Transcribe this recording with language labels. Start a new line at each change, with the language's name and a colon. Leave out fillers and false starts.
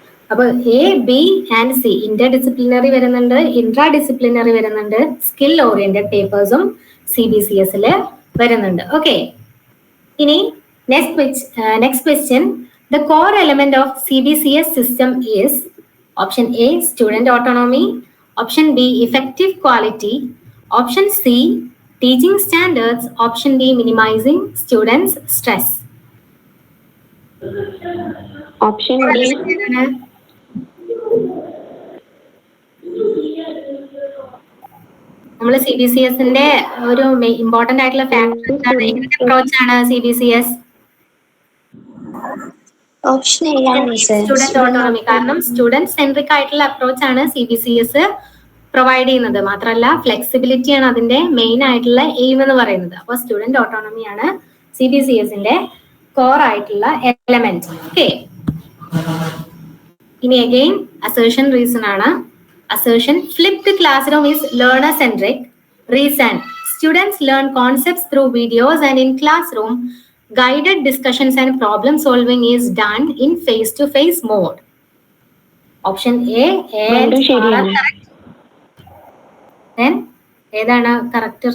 Malayalam: അപ്പൊ A B and C interdisciplinary വരുന്നുണ്ട്, ഇൻട്രാഡിസിപ്ലിനറി വരുന്നുണ്ട്, സ്കിൽ ഓറിയന്റഡ് പേപ്പേഴ്സും CBCSൽ വരുന്നുണ്ട്. ഓക്കെ, ഇനി next question.
English: The core element of CBCS system is option A student autonomy, option B effective quality, option C teaching standards, option D minimizing students stress. Option D.
Malayalam: നമ്മൾ CBCSന്റെ ഒരു important ആയിട്ടുള്ള factor എന്താണ്? ഏത് approach ആണ് CBCS? Option A ആണ്
English: Student autonomy.
Malayalam: കാരണം student centric ആയിട്ടുള്ള approach ആണ് CBCS പ്രൊവൈഡ് ചെയ്യുന്നത്. മാത്രമല്ല ഫ്ലെക്സിബിലിറ്റി ആണ് അതിന്റെ മെയിൻ ആയിട്ടുള്ള എയിം എന്ന് പറയുന്നത്. അപ്പോൾ സ്റ്റുഡന്റ് ഓട്ടോണമി ആണ് CBCSന്റെ കോർ ആയിട്ടുള്ള എലമെന്റ്. ഓക്കെ, ഇനി അഗെയിൻ അസേർഷൻ റീസൺ ആണ്.
English: Assertion, flipped classroom is learner centric. Reason, students learn concepts through videos and in classroom guided discussions and problem solving is done in face to face mode. Option A and R are correct.
Malayalam: Then ഏതാണ് correct?